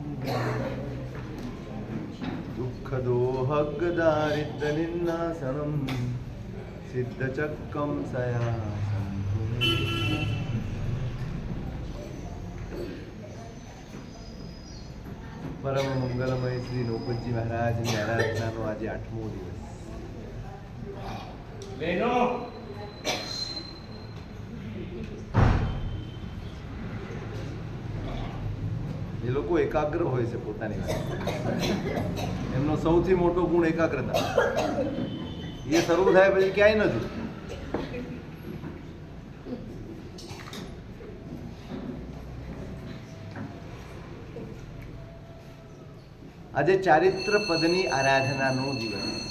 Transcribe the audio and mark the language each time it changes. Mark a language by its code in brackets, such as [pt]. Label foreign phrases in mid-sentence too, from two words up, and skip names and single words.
[sa] दुःखदोहग्दारिद्र्यनिन्नाशनं सिद्धचक्रं सयासं परम मंगलमय श्री नौपतजी महाराजની [gu] આરાધનાનો આજે 8મો દિવસ બહેનો એ લોકો એકાગ્ર હોય છે પોતાની વાત એમનો સૌથી મોટો ગુણ એકાગ્રતા એ શરૂ થાય પછી ક્યાંય નથી આજે ચારિત્ર પદની આરાધનાનો દિવસ